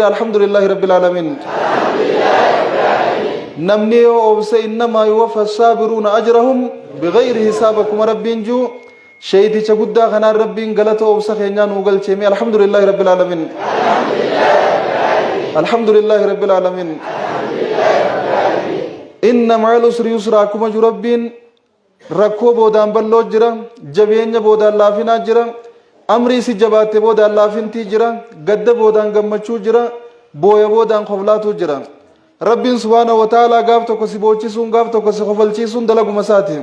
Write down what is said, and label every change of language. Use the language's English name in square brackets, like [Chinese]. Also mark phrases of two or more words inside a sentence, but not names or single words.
[Arabic] الحمد لله رب العالمين. [Oromo] namni yoo obse [Arabic] إنما يوفى الصابرون أجرهم بغير حساب [Oromo] akkuma rabbiin juu sheeyticha guddaa kanaan rabbiin galata obsa keenyaa nuu galcheeme. [Arabic] الحمد لله رب العالمين. الحمد لله رب العالمين. إن مع العسر يسرا [Oromo] akkuma ju rabbiin rakkoo boodaan balloo jira, jabeenya boodaan laafinaa jira, amrii si jabaatte boodaan laafintii jira, gadda boodaan gammachuu jira, booya boodaan koflaatuu jira. rabbiin [Arabic] سبحانه وتعالى [Oromo] gaaf tokko si boochisuun gaaf tokko si kofalchiisuun dalaguma isaati.